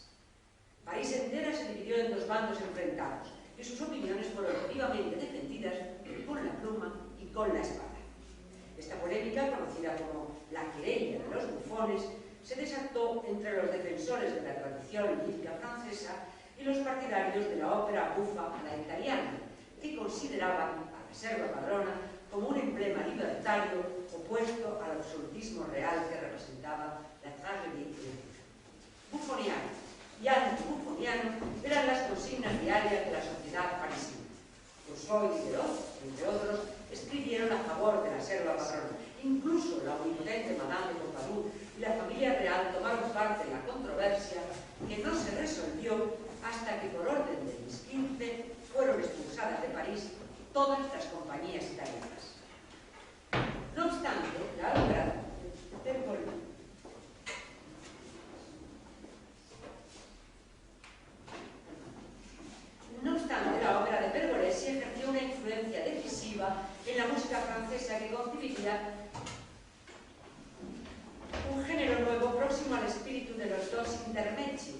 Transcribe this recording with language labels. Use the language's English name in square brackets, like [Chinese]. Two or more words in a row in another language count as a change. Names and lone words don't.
[Spanish] París entera se dividió en dos bandos enfrentados y sus opiniones fueron vivamente defendidas con la pluma y con la espada. Esta polémica, conocida como la querella de los bufones, se desató entre los defensores de la tradición lírica francesa y los partidarios de la ópera bufa a la italiana, que consideraban a la serva padrona como un emblema libertario opuesto al absolutismo real que representaba la tragedia lírica. Bufoniano y antibufoniano eran las consignas diarias de la sociedad parisina. Rousseau y Diderot, entre otros, escribieron a favor de la serva padrona. Incluso la omnipotente Madame de Pompadour y la familia real tomaron parte en la controversia, que no se resolvió hasta que, por orden de Luis XV, fueron expulsadas de París todas las compañías italianas. No obstante, la ópera de Pergolesi ejerció una influencia decisiva en la música francesa que constituía un género nuevo próximo al espíritu de los dos intermezzi.